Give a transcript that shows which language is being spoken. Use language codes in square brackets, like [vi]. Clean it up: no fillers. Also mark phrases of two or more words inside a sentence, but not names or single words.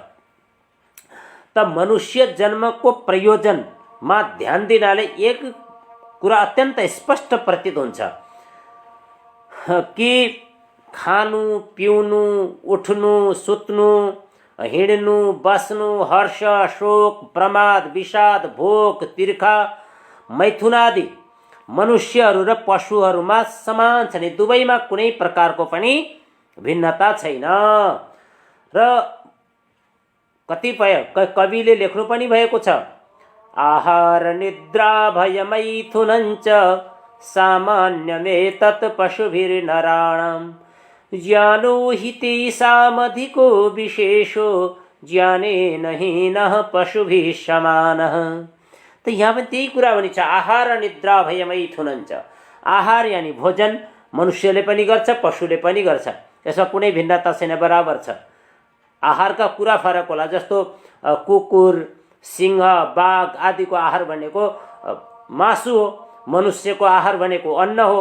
[ne] त मनुष्य जन्मको प्रयोजनमा ध्यान दिनाले एक कुरा अत्यन्त स्पष्ट प्रतीत हुन्छ कि खानु, पिउनु, उठ्नु, सुत्नु, हिँड्नु, बस्नु, हर्ष, शोक, प्रमाद, विषाद, भोग, तिर्खा, मैथुनादि मनुष्यहरू र पशुहरूमा समान छन्। दुवैमा कुनै प्रकारको पनि भिन्नता छैन र कतिपय कविले लेख्नु पनि भएको छ, [sa] आहार निद्रा भय मैथुनञ्च सामान्यमेतत् पशुभिर्नराणां ज्ञानो हि तेषामधिको विशेषो ज्ञानेन हीनः पशुभिः समानः। [ne] त यहाँ पनि त्यही कुरा पनि छ, [sa] आहार निद्रा भय मैथुनञ्च। [ne] आहार यानी भोजन मनुष्यले पनि गर्छ, पशुले पनि गर्छ, यसमा कुनै भिन्नता छैन, बराबर छ। आहारका कुरा फरक होला, जस्तो कुकुर, सिंह, बाघ आदिको आहार भनेको मासु हो, मनुष्यको आहार भनेको अन्न हो।